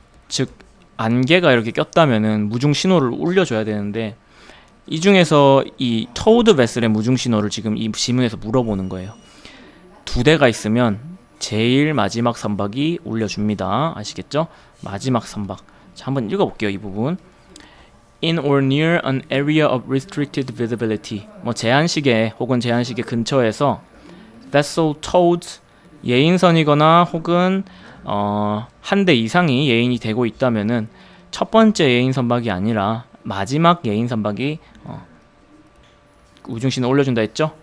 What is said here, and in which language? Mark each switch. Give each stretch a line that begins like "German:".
Korean: 즉 안개가 이렇게 꼈다면은 무중 신호를 울려줘야 되는데 이 중에서 이 토우드 베슬의 무중 신호를 지금 이 지문에서 물어보는 거예요. 두 대가 있으면 제일 마지막 선박이 울려줍니다. 아시겠죠? 마지막 선박. 자, 한번 읽어볼게요. 이 부분.
English: In or near an area of restricted visibility.
Korean: 뭐 제한시계 혹은 제한시계 근처에서
English: vessel towed
Korean: 예인선이거나 혹은 한 대 이상이 예인이 되고 있다면은 첫 번째 예인 선박이 아니라 마지막 예인 선박이 우중신호 올려준다 했죠?